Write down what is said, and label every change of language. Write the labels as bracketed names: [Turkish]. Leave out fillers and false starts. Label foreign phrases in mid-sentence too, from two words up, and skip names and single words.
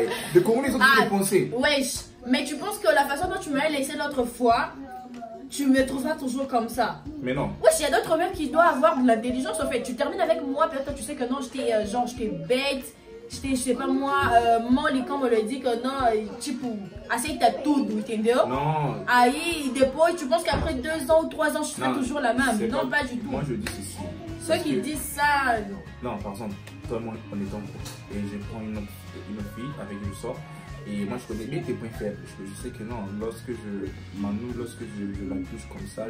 [French] Les Congolais sont tous pensés. Wesh, mais tu penses que la façon dont tu m'as laissé l'autre fois, tu me trouveras toujours comme ça? Mais non. Wesh, il y a d'autres même qui doivent avoir de l'intelligence en fait. Tu termines avec moi, peut-être tu sais que non, j'étais bête. je sais pas moi, Molly, comme on le dit, que non, [Portuguese] tipo, aceita tudo, entendeu? [French] Non. [Portuguese] Aí, depois, [French] tu penses qu'après 2 ans ou 3 ans, je serai toujours la même. Non, pas du tout. Moi, je dis ceci. Ceux qui disent ça... Non, par exemple, toi et moi, on est en couple. Et je prends une autre fille avec qui je sors. Et moi, je connais bien tes points faibles. Je sais que non, lorsque je la touche comme ça,